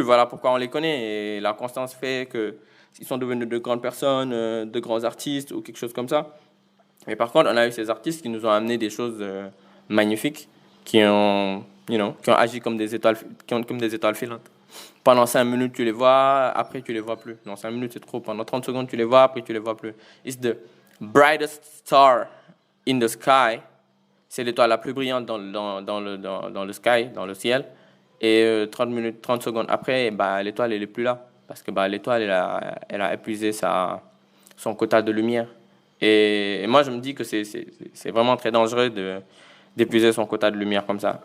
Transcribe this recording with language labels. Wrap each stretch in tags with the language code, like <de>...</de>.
<fr>Voilà pourquoi on les connaît. Et la constance fait qu'ils sont devenus de grandes personnes, de grands artistes ou quelque chose comme ça. Mais par contre, on a eu ces artistes qui nous ont amené des choses magnifiques, qui ont agi comme des étoiles, comme des étoiles filantes. Pendant 5 minutes, tu les vois, après, tu les vois plus. Non, 5 minutes, c'est trop. Pendant 30 secondes, tu les vois, après, tu les vois plus.</fr> <en>It's the brightest star in the sky.</en> <fr>C'est l'étoile la plus brillante dans le sky, dans le ciel. Et 30 secondes après, bah, l'étoile, elle n'est plus là. Parce que bah, l'étoile, elle a épuisé son quota de lumière. Et moi, je me dis que c'est vraiment très dangereux d'épuiser son quota de lumière comme ça.</fr>